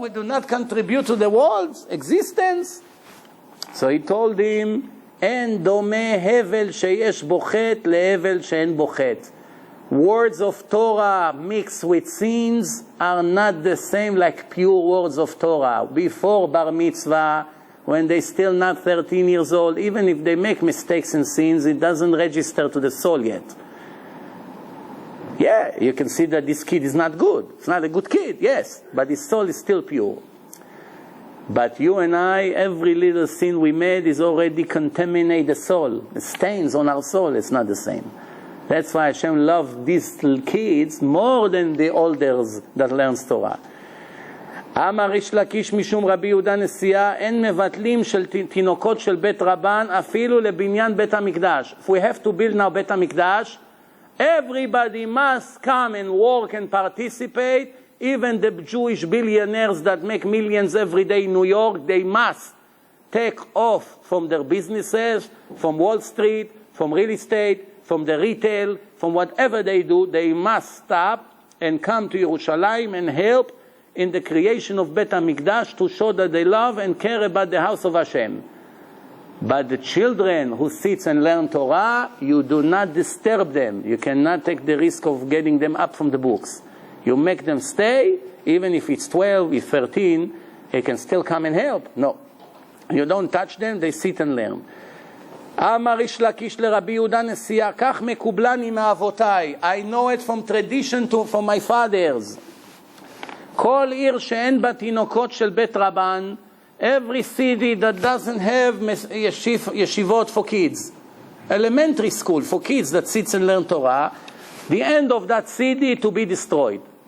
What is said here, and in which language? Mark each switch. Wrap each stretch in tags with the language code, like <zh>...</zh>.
<en>We do not contribute to the world's existence. So he told him,</en> <he>אין דומה הבל שיש בו חטא להבל שאין בו חטא.</he> <en>Words of Torah mixed with sins are not the same like pure words of Torah. Before Bar Mitzvah, when they're still not 13 years old, even if they make mistakes and sins, it doesn't register to the soul yet. Yeah, you can see that this kid is not good. It's not a good kid, yes, but his soul is still pure. But you and I, every little sin we made is already contaminate the soul. It stains on our soul. It's not the same. That's why Hashem loved these little kids more than the elders that learns Torah.</en> <he>אמר איש לקיש משום רבי יהודה נשיאה, אין מבטלים של תינוקות של בית רבן אפילו לבניין בית המקדש.</he> <en>If we have to build now בית המקדש, everybody must come and work and participate. Even the Jewish billionaires that make millions every day in New York, they must take off from their businesses, from Wall Street, from real estate, from the retail, from whatever they do. They must stop and come to Yerushalayim and help in the creation of Bet HaMikdash to show that they love and care about the house of Hashem. But the children who sit and learn Torah, you do not disturb them. You cannot take the risk of getting them up from the books. You make them stay, even if it's 12, if 13, they can still come and help. No. You don't touch them, they sit and learn.</en> <he>אמר איש לקיש לרבי יהודה נשיאה, כך מקובלני מאבותיי.</he> <en>I know it from tradition from my fathers.</en> <he>כל עיר שאין בה תינוקות של בית רבן,</he> <en>every city that doesn't have yeshivot for kids, elementary school for kids that sits and learn Torah, the end of that city to be destroyed.</en>